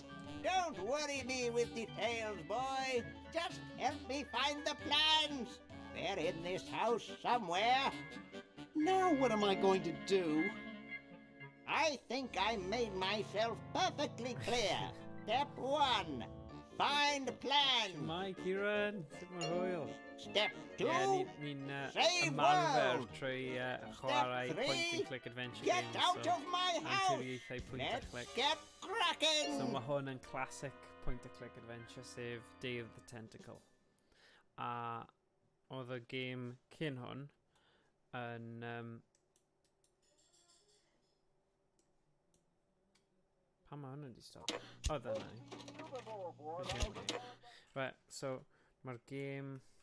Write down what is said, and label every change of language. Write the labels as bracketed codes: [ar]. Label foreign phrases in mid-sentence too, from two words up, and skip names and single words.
[en] Don't worry me with details, boy. Just help me find the plans. They're in this house somewhere. Now what am I going to do? I think I made myself perfectly clear. Step 1. Find plans. [cy] Shwmai, Kieran. Sut mae hwyl? [en] Step 2. [cy] Ni'n [en] Save [cy] ymarfer [en] world. [cy] trwy chwarae [en] Step 3. Point and Click Adventure Get games. out of my house. [cy] Anturiaethau Pwynt a [en] Let's [cy] Click. [en] get cracking. [cy] So mae hwn yn [en] classic Point and Click Adventure, [cy] sef Day of the Tentacle. A oedd y game cyn hwn yn... Pan mae hwn wedi stop? O, dyna ni. [en] Right, so [cy] mae'r game...